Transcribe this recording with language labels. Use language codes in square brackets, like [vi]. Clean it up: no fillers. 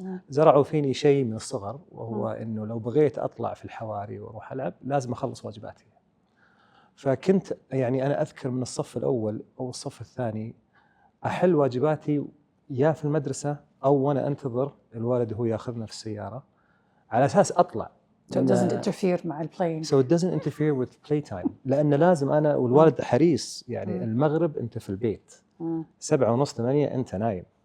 [ar] زرعوا فيني شيء من الصغر، وهو إنه لو بغيت أطلع في الحواري وأروح ألعب لازم أخلص واجباتي. فكنت يعني أنا أذكر من الصف الأول أو الصف الثاني أحل واجباتي يا في المدرسة أو وأنا أنتظر الوالد هو يأخذنا في السيارة على أساس أطلع. [en] So it doesn't interfere [ar] مع [en] playing. So it doesn't interfere with playtime. [ar] لأن لازم أنا والوالد حريص، يعني المغرب أنت في البيت، 7:30 8 أنت نايم.